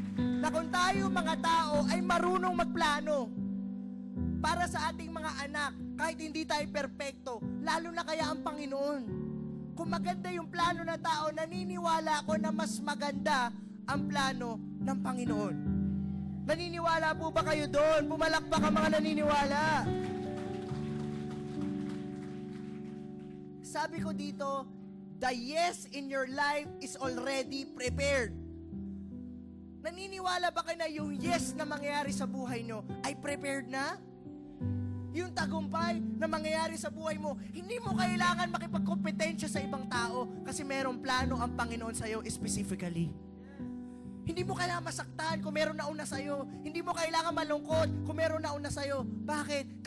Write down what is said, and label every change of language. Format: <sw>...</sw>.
<tl>Na kung tayo mga tao ay marunong magplano para sa ating mga anak, kahit hindi tayo perpekto, lalo na kaya ang Panginoon. Kung maganda yung plano ng tao, naniniwala ako na mas maganda ang plano ng Panginoon. Naniniwala po ba kayo doon? Pumalakpak ang mga naniniwala. Sabi ko dito,</tl> <en>the yes in your life is already prepared.</en> <tl>Naniniwala ba kayo na yung yes na mangyayari sa buhay nyo ay prepared na? Yung tagumpay na mangyayari sa buhay mo, hindi mo kailangan makipagkompetensya sa ibang tao kasi merong plano ang Panginoon sa'yo specifically. Hindi mo kailangan masaktan kung meron na una sa'yo. Hindi mo kailangan malungkot kung meron na una sa'yo. Bakit?</tl>